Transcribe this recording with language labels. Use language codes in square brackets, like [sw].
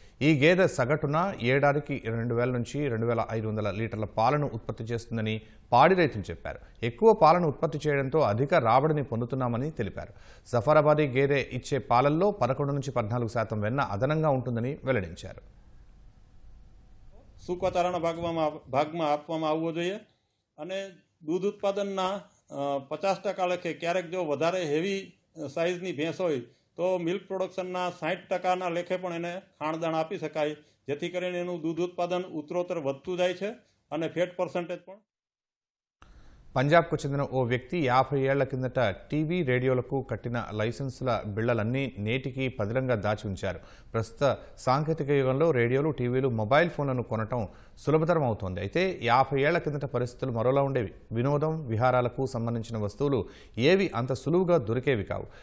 [te] ఈ గేదె సగటున ఏడాదికి 2000 నుంచి 2500 లీటర్ల పాలను ఉత్పత్తి చేస్తుందని పాడి రైతులు చెప్పారు. ఎక్కువ పాలను ఉత్పత్తి చేయడంతో అధిక రాబడిని పొందుతున్నామని తెలిపారు. జఫరాబాదీ గేదె ఇచ్చే పాలల్లో 11 నుంచి 14% వెన్న అదనంగా ఉంటుందని వెల్లడించారు. [gu] સૂકવતારાના ભાગમાં આપવામાં આવવો જોઈએ અને દૂધ ઉત્પાદનના 50% ક્યારેક જો વધારે હેવી સાઇઝની ભેંસ હોય તો મિલ્ક પ્રોડક્શનના 60% લેખે પણ એને ખાણદાણ આપી શકાય, જેથી કરીને એનું દૂધ ઉત્પાદન ઉત્તરોત્તર વધતું જાય છે અને ફેટ પર્સન્ટેજ પણ. [te] పంజాబ్కు చెందిన ఓ వ్యక్తి 50 ఏళ్ల కిందట టీవీ రేడియోలకు కట్టిన లైసెన్సుల బిళ్లలన్నీ నేటికి పదిలంగా దాచి ఉంచారు. ప్రస్తుత సాంకేతిక యుగంలో రేడియోలు, టీవీలు, మొబైల్ ఫోన్లను కొనటం సులభతరం అవుతోంది. అయితే 50 ఏళ్ల కిందట పరిస్థితులు మరోలా ఉండేవి. వినోదం, విహారాలకు సంబంధించిన వస్తువులు ఏవి అంత సులువుగా దొరికేవి కావు.